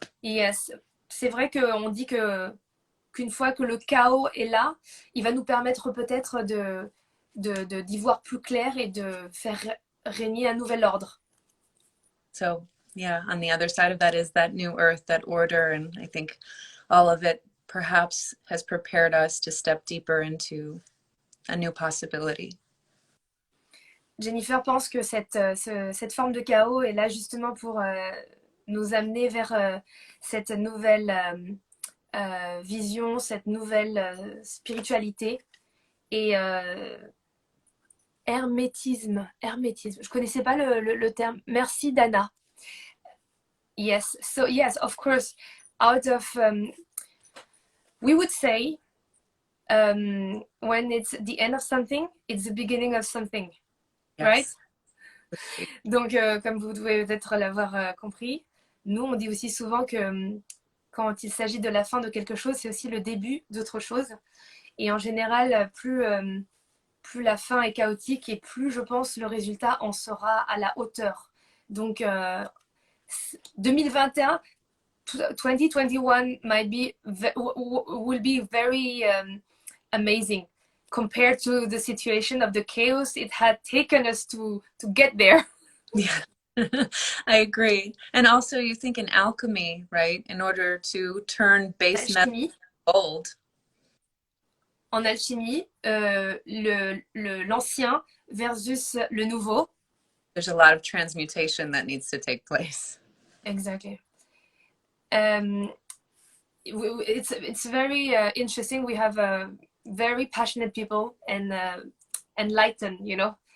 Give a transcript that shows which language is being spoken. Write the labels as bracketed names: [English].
[French] yes, c'est vrai qu'on dit qu'une fois que le chaos est là, il va nous permettre peut-être d'y voir plus clair et de faire régner un nouvel ordre. [English] So yeah, on the other side of that is that new earth, that order, and I think all of it perhaps has prepared us to step deeper into a new possibility. [French] Jennifer pense que cette forme de chaos est là justement pour nous amener vers cette nouvelle vision, cette nouvelle spiritualité et hermétisme. Je connaissais pas le terme. Merci Dana. [English] Yes, so yes, of course, out of we would say when it's the end of something, it's the beginning of something. Right? Yes. [French] Donc, comme vous devez peut-être l'avoir compris, nous, on dit aussi souvent que quand il s'agit de la fin de quelque chose, c'est aussi le début d'autre chose. Et en général, plus la fin est chaotique et plus, je pense, le résultat en sera à la hauteur. [English] Donc, 2021, 2021 will be very amazing. Compared to the situation of the chaos it had taken us to get there. Yeah, I agree. And also, you think in alchemy, right? In order to turn base metal [French] Alchimie. [English] gold. [French] En alchimie, l'ancien versus le nouveau. [English] There's a lot of transmutation that needs to take place. Exactly. It's very interesting. We have very passionate people and enlightened, you know.